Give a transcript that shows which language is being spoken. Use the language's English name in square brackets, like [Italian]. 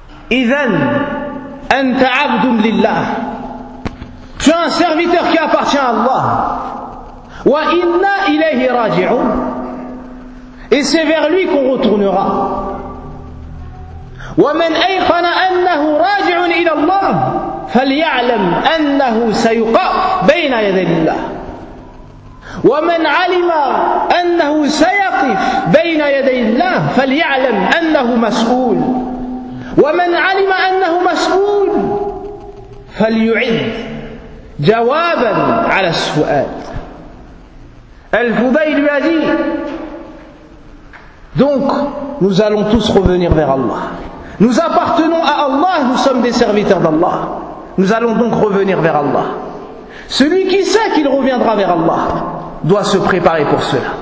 [Arabic] Idhan anta 'abdun lillah. [French] Tu es un serviteur qui appartient à Allah. [Arabic] Wa inna ilayhi raji'un. [French] Et c'est vers lui qu'on retournera. [Arabic] ومن أيقن أنه راجع إلى الله فليعلم أنه سيقف بين يدي الله ومن علم أنه سيقف بين يدي الله فليعلم أنه مسؤول ومن علم أنه مسؤول فليعد جوابا على السؤال. الفضيل الذي [French] donc nous allons tous revenir vers Allah. Nous appartenons à Allah, nous sommes des serviteurs d'Allah. Nous allons donc revenir vers Allah. Celui qui sait qu'il reviendra vers Allah doit se préparer pour cela.